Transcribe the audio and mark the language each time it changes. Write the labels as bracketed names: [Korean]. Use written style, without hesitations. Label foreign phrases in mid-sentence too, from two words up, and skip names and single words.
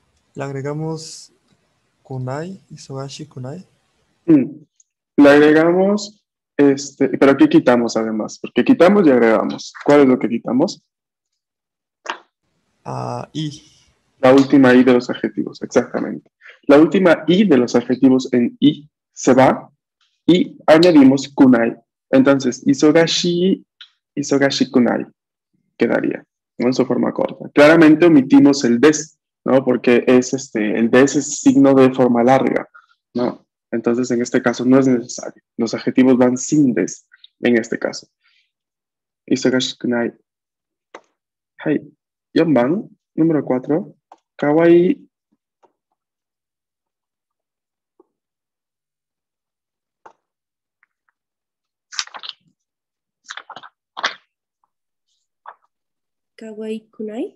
[Spanish] Le agregamos [Japanese] くない、いそがし くない. [Spanish] Le agregamos, pero ¿qué quitamos además? Porque quitamos y agregamos. ¿Cuál es lo que quitamos? I. La última I de los adjetivos, exactamente. La última I de los adjetivos en I se va y añadimos kunai. Entonces, [Japanese] いそがし くない [Spanish] quedaría, ¿no? En su forma corta. Claramente omitimos el des, ¿no? Porque el des es signo de forma larga, ¿no? Entonces, en este caso no es necesario. Los adjetivos van sin des, en este caso. [Japanese] いそがし くない. はい。4番, número 4. Kawaii. かわいい くない.